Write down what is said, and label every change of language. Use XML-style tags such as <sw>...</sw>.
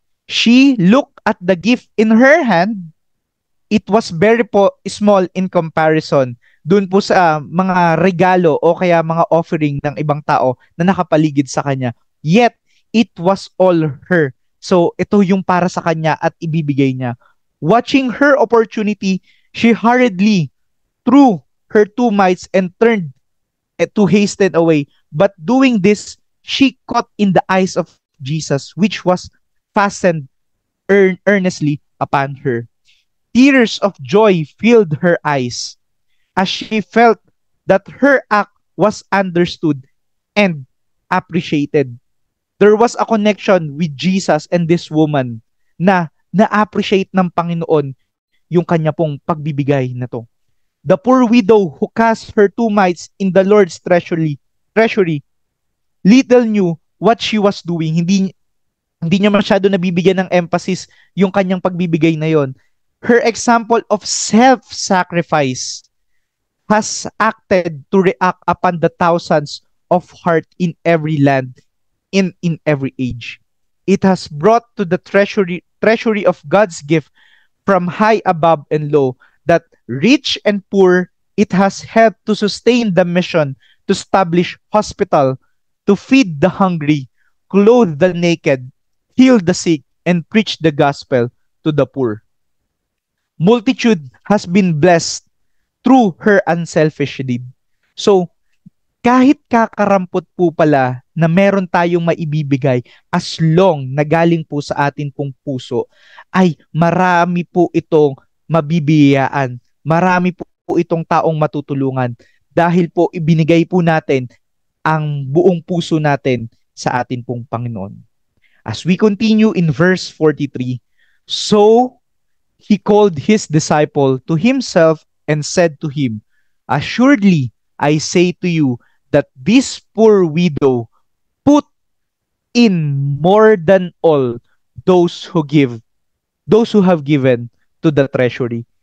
<en>She looked at the gift in her hand. It was very small in comparison</en> <tl>dun po sa mga regalo o kaya mga offering ng ibang tao na nakapaligid sa kanya.</tl> <en>Yet, it was all her.</en> <tl>So, ito yung para sa kanya at ibibigay niya.</tl> <en>Watching her opportunity, she hurriedly threw her 2 mites and turned to hasten away. But doing this, she caught in the eyes of Jesus, which was fastened earnestly upon her. Tears of joy filled her eyes as she felt that her act was understood and appreciated. There was a connection with Jesus and this woman</en> <tl>na na-appreciate ng Panginoon yung kanya pong pagbibigay na to.</tl> <en>The poor widow who cast her 2 mites in the Lord's treasury, little knew what she was doing.</en> <tl>Hindi niya masyado nabibigyan ng emphasis yung kanyang pagbibigay na yon.</tl> <en>Her example of self-sacrifice has acted to react upon the thousands of heart in every land, in every age. It has brought to the treasury of God's gift from high above and low, that rich and poor. It has helped to sustain the mission, to establish hospital, to feed the hungry, clothe the naked, heal the sick, and preach the gospel to the poor. Multitude has been blessed through her unselfish deed.</en> <tl>So, kahit kakarampot po pala na meron tayong maibibigay, as long na galing po sa atin pong puso, ay marami po itong mabibiyaan. Marami po itong taong matutulungan dahil po ibinigay po natin ang buong puso natin sa atin pong Panginoon.</tl> <en>As we continue in verse 43, so he called his disciple to himself and said to him, assuredly, I say to you that this poor widow put in more than all those who have given to the treasury.</en>